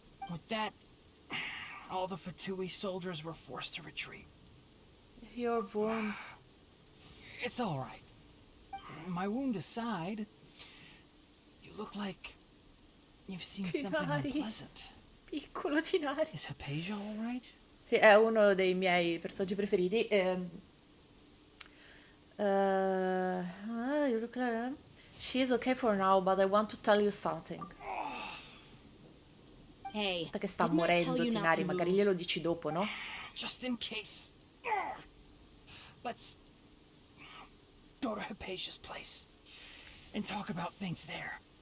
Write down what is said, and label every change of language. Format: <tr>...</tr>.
<en>With that, all the Fatui soldiers were forced to retreat. Your wound. It's all right. My wound aside, you look like you've seen something unpleasant.</en> <it>Piccolo Tighnari.</it> <en>Is Hypatia all right?</en> <it>Sì, è uno dei miei personaggi preferiti.</it> <en>You look like... She's okay for now, but I want to tell you something. Hey,</en> <it>Che sta morendo Tighnari, magari glielo dici dopo, no?</it> <en>Just in case. Let's go to Hypatia's place and talk about things there.</en>